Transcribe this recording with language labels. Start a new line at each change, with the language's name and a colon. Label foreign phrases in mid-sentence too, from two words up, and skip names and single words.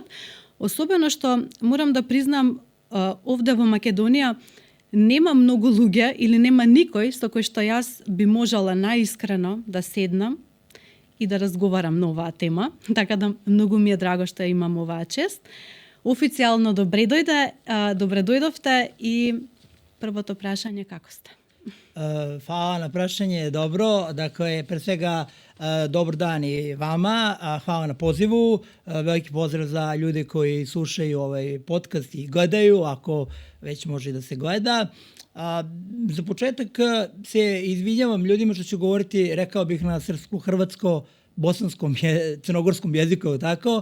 Macedonian: Особено што морам да признам, овде во Македонија нема многу луѓе или нема никој со кој што јас би можела наискрено да седнам и да разговарам на оваа тема, така да многу ми е драго што имам оваа чест. Официјално добре дојдовте и првото прашање како сте?
Serbian: Hvala na prašanje, dobro. Dakle, pre svega, dobar dan i vama. Hvala na pozivu. Veliki pozdrav za ljude koji slušaju ovaj podcast i gledaju, ako već može da se gleda. Za početak se izvinjavam ljudima što ću govoriti, rekao bih na srpsko-hrvatsko, bosanskom, crnogorskom jeziku, tako.